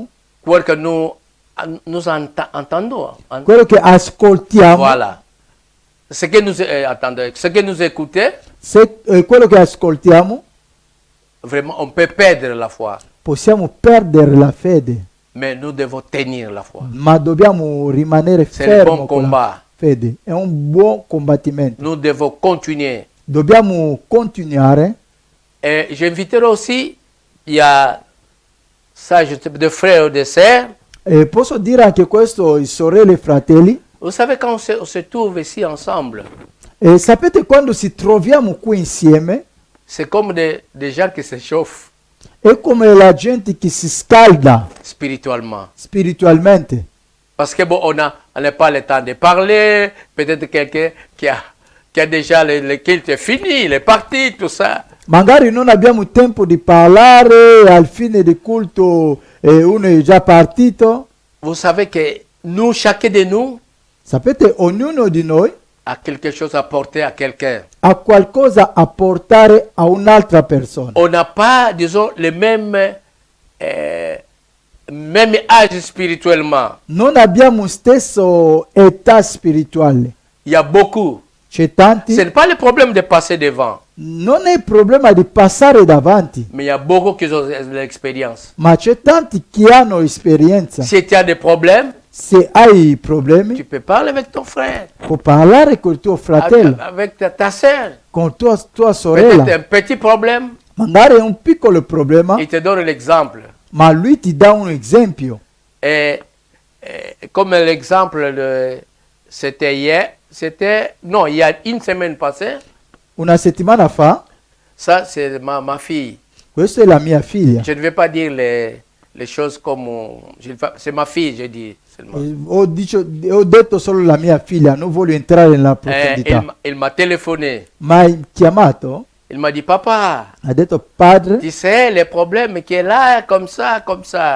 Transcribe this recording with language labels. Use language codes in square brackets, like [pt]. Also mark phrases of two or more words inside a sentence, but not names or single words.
[fr] quoi que nous entendons. [it] quello che ascoltiamo, [fr] Voilà. Ce que nous attendons, ce que nous écoutons, [it] quello che ascoltiamo, [fr] vraiment, on peut perdre la foi. [it] possiamo perdere la fede, [fr] Mais nous devons tenir la foi. [it] ma dobbiamo rimanere [fr] C'est le [it] fermi [fr] bon [it] con la [fr] combat. [it] fede. È un buon combattimento. [fr] Nous devons continuer. [it] Dobbiamo continuare. [fr] Et j'inviterai aussi, il y a ça, de frères ou de sœurs. [it] E posso dire anche questo, sorelle e fratelli. [fr] Vous savez, quand on se trouve ici ensemble, [it] Sapete quando ci troviamo qui insieme, [fr] c'est comme des gens qui se chauffent. [it] è come la gente che si scalda [fr] spirituellement. [it] spiritualmente. [fr] Parce que bon, on n'a pas le temps de parler. Peut-être quelqu'un qui a déjà le culte fini, il est parti, tout ça. [it] Magari non abbiamo tempo di parlare, al fine del culto uno è già partito. [fr] Vous savez que nous, chacun de nous, [it] Sapete, ognuno di noi [fr] a quelque chose à porter à quelqu'un. [it] ha qualcosa a portare a un'altra persona. [fr] On n'a pas, disons, le même âge spirituellement. [it] Non abbiamo stesso età spirituale. [fr] Il y a beaucoup. [it] C'è tanti. [fr] Ce n'est pas le problème de passer devant, [it] Non è il problema di passare davanti, [fr] mais il y a beaucoup qui ont l'expérience. [it] ma c'è tanti che hanno esperienza. [fr] Si tu as des problèmes, [it] Se hai [fr] tu [it] problemi, [fr] peux parler avec ton frère, [it] puoi parlare col tuo fratello, [fr] avec ta soeur. [it] con tua [fr] Peut-être [it] sorella. [fr] un petit problème, [it] Magari è un piccolo problema, [fr] il te donne l'exemple. [it] ma lui ti dà un esempio. [fr] Et comme l'exemple, c'était hier, non, il y a une semaine passée, [it] Una settimana fa, [fr] ça c'est ma fille. [it] questa è la mia figlia. [fr] Je ne vais pas dire les choses comme... c'est ma fille, je dis seulement. [it] Ho detto solo la mia figlia, non voglio entrare nella profondità. [fr] Il m'a téléphoné. [it] Ma ha chiamato, [fr] Il m'a dit, papa, [it] ha detto, padre, [fr] tu sais, les problèmes qui est là, comme ça, comme ça.